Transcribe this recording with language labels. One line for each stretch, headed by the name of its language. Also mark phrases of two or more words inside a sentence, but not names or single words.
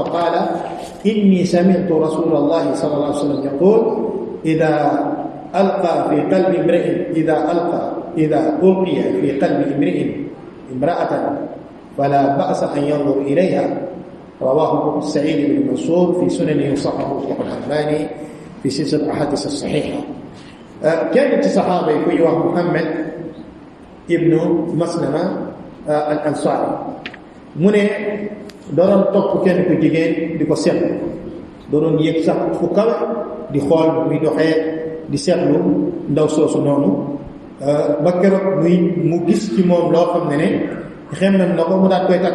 Arabic: فقال إني سمعت رسول الله صلى الله عليه وسلم يقول إذا ألقي في قلب امرئ امرأة فلا بأس أن ينظر إليها. رواه سعيد بن منصور في سننه وصححه الشيخ الألباني في سلسلة الأحاديث الصحيحة. كانت الصحابة يقولوا محمد ابن مسلمة الأنصاري
Wolof: mu ne doon topp kenn ku jigéen di ko seetlu, doon yëg sax fu kawe di xool muy doxee di seetlu ndaw soosu noonu ba keroog mu gis ci moom loo xam ne xemmem na ko mu daat koy takk.